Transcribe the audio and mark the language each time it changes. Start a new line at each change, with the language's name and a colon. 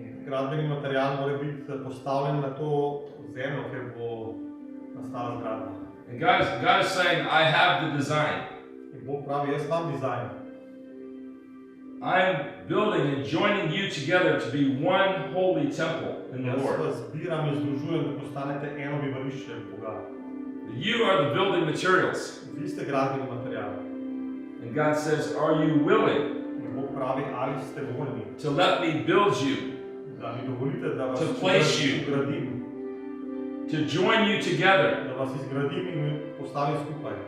Slovenian: Gradbeni material mora biti postavljen na to zemljo, kjer bo nastala zgradba.
English: And God is saying, I have the design.
Slovenian: In Bog pravi, jaz imam dizajn.
English: I'm building and joining you together to be one holy temple in the
Slovenian: Jaz
English: Lord.
Slovenian: vas zbiram in združujem, da postanete eno bivališče Boga.
English: You are the building materials.
Slovenian: Vi ste gradbeni material.
English: And God says, are you willing
Slovenian: In Bog pravi, ali ste voljni,
English: to let me build you,
Slovenian: da mi dovolite, da vas
English: To place you.
Slovenian: izgradim,
English: to join you together,
Slovenian: da vas izgradim in postavim skupaj,